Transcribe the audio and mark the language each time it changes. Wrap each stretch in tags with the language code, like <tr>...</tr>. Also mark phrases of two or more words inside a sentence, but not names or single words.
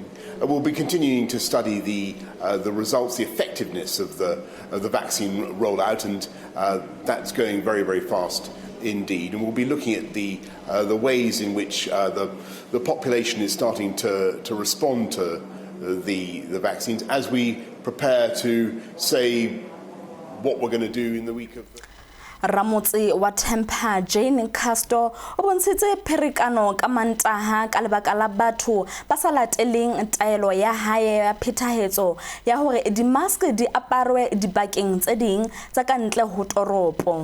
<en>We'll be continuing to study the results, the effectiveness of the vaccine rollout, and that's going very, very fast indeed. And we'll be looking at the ways in which the population is starting to respond to the vaccines as we prepare to say what we're going to do in the week of the</en> <st>Ramotse wa Temper Jane Castor o bontshitse pherekano ka Mantaha ka lebaka la batho ba sa lateleng taelo ya hae ya phethahetso ya hore di-mask di aparwe dibakeng tse ding tsa ka ntle ho toropo.</st>